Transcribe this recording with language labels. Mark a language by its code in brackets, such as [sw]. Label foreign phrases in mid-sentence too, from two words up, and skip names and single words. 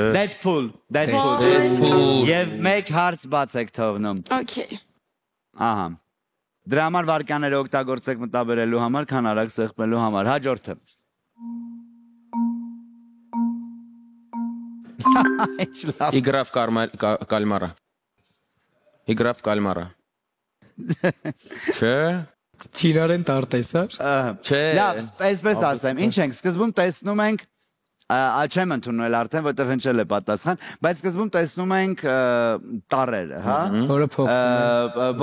[hy] Deadpool Եվ մեկ հարց բաց եք թողնում Okay։ Ահա Դրա համար վարկաները օգտագործեք մտաբերելու համար, քան արագ սեղմելու համար։ Հաջորդը։ Ինչ լավ։ Игра в кальмара։ Игра в кальмара։ Չէ։ Չինարեն տարտեսար։ Չէ։ Լավ, այսպես ասեմ, ինչ ենք, սկզբում տեսնում ենք չեմ ընդունել արդեն, որտեղ հնչել է պատասխան, բայց սկզբում տեսնում ենք տառերը, հա։ Որը փոխվում է։